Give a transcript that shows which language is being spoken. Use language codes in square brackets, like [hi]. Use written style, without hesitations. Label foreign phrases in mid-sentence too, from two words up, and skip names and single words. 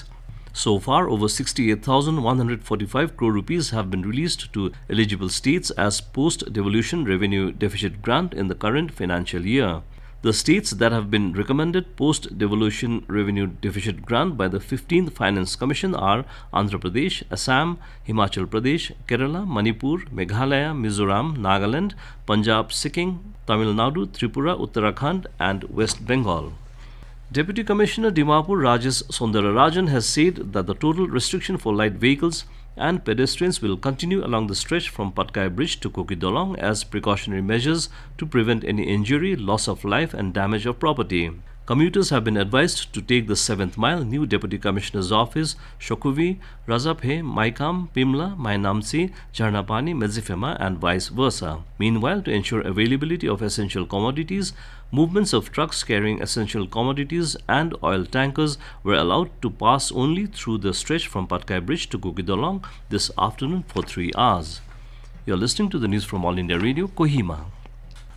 [en] So far, over 68,145 crore rupees have been released to eligible states as Post-Devolution Revenue Deficit grant in the current financial year. The states that have been recommended post-devolution revenue deficit grant by the 15th Finance Commission are Andhra Pradesh, Assam, Himachal Pradesh, Kerala, Manipur, Meghalaya, Mizoram, Nagaland, Punjab, Sikkim, Tamil Nadu, Tripura, Uttarakhand and West Bengal. Deputy Commissioner Dimapur Rajesh Sundararajan has said that the total restriction for light vehicles and pedestrians will continue along the stretch from Patkai Bridge to Kukidolong as precautionary measures to prevent any injury, loss of life and damage of property. Commuters have been advised to take the 7th mile, New Deputy Commissioner's Office, Shokuvi, Razaphe, Maikam, Pimla, Mainamsi, Charnapani, Medzifema and vice versa. Meanwhile, to ensure availability of essential commodities, movements of trucks carrying essential commodities and oil tankers were allowed to pass only through the stretch from Patkai Bridge to Kukidolong this afternoon for 3 hours. You are listening to the news from All India Radio, Kohima.